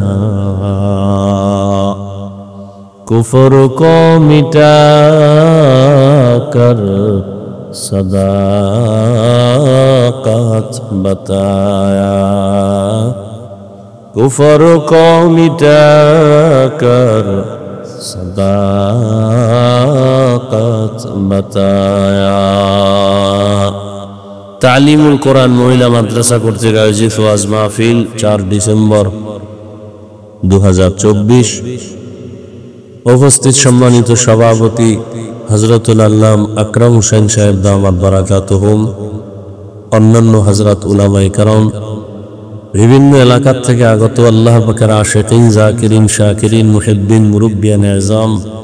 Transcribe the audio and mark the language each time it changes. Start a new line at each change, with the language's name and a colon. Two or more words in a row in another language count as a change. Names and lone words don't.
Urdu: کفر کو مٹا کر صداقت بتایا کفر کو مٹا کر صداقت بتایا
Bangla: তালিমুল কোরআন মহিলা মাদ্রাসা কর্তৃক আয়োজিত ওয়াজ মাহফিল 4 ডিসেম্বর 2024। উপস্থিত সম্মানিত সভাপতি হযরতুল আল্লাম আকরাম হোসেন সাহেব
Arabic: دامت بركاتهم,
Bangla: অন্যান্য হযরত উলামায়ে কেরাম, বিভিন্ন এলাকা থেকে আগত আল্লাহ পাকের আশিকিন, জাকিরিন, শাকিরিন, মুহিব্বিন, মুরব্বিয়ান আযম,